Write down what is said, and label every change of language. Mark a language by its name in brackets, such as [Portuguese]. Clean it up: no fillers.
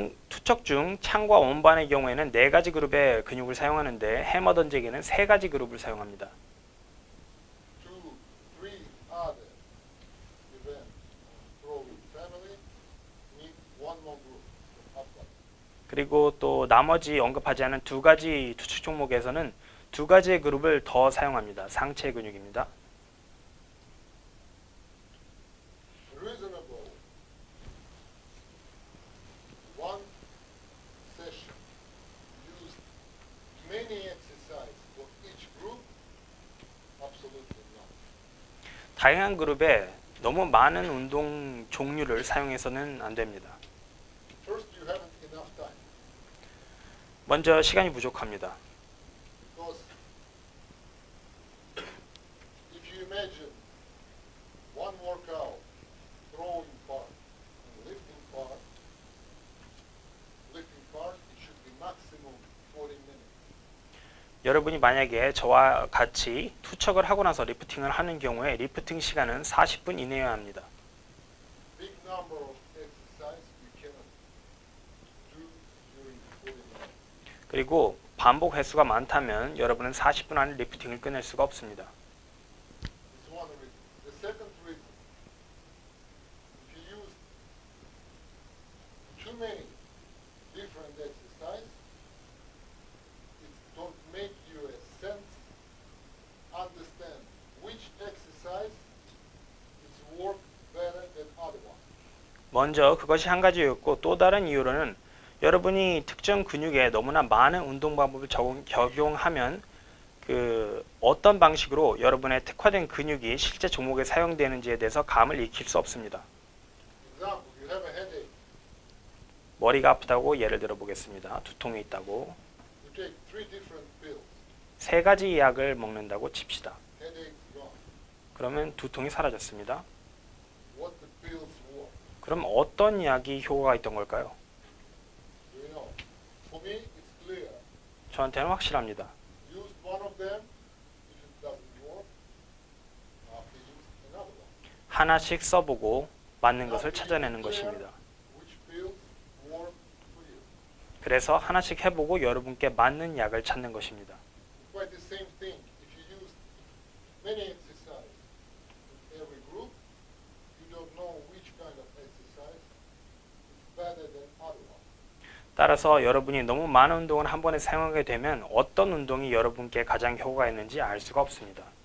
[Korean] 투척 중 창과 원반의 경우에는 네 가지 그룹의 근육을 사용하는데 해머 던지기는 세 가지 그룹을 사용합니다. [English] Two, three other events throwing family need one more group of upper body. [Korean] 그리고 또 나머지 언급하지 않은 두 가지 투척 종목에서는 두 가지의 그룹을 더 사용합니다. 상체 근육입니다. [English] Reasonable. One session used many exercise for each group? Absolutely not. [Korean] 다양한 그룹에 너무 많은 운동 종류를 사용해서는 안 됩니다. [English] First, you haven't enough time [Korean] 먼저 시간이 부족합니다. [English] because if you imagine one workout, throwing part and lifting part, it should be maximum 40 minutes. [Korean] 여러분이 만약에 저와 같이 투척을 하고 나서 리프팅을 하는 경우에 리프팅 시간은 40분 이내여야 합니다. [English] Big number of exercise you cannot do during 40 minutes. [Korean] 그리고 반복 횟수가 많다면 여러분은 40분 안에 리프팅을 끝낼 수가 없습니다. [English] It's one reason. The second reason, if you use too many different exercise, it don't make you a sense, understand which exercise is work better than other one. [Korean] 먼저 그것이 한 가지였고 또 다른 이유로는 여러분이 특정 근육에 너무나 많은 운동 방법을 적용하면 그 어떤 방식으로 여러분의 특화된 근육이 실제 종목에 사용되는지에 대해서 감을 익힐 수 없습니다. [English] Example, you have a headache. [Korean] 머리가 아프다고 예를 들어 보겠습니다. 두통이 있다고 [English] You take 3 different pills. [Korean] 세 가지 약을 먹는다고 칩시다. [English] Headache gone. [Korean] 그러면 두통이 사라졌습니다. [English] What the pills work? [Korean] 그럼 어떤 약이 효과가 있던 걸까요? [English] Do you know? For me, it's clear. [Korean] 저한테는 확실합니다. [English] Use one of them. If it doesn't work, after use another one. [Korean] 하나씩 써보고 맞는 것을 찾아내는 것입니다. [English] Which pills work for you? [Korean] 그래서 하나씩 해보고 여러분께 맞는 약을 찾는 것입니다. [English] Quite the same thing. If you use many exercises in every group, you don't know which kind of exercise is better than other one. [Korean] 따라서 여러분이 너무 많은 운동을 한 번에 사용하게 되면 어떤 운동이 여러분께 가장 효과가 있는지 알 수가 없습니다.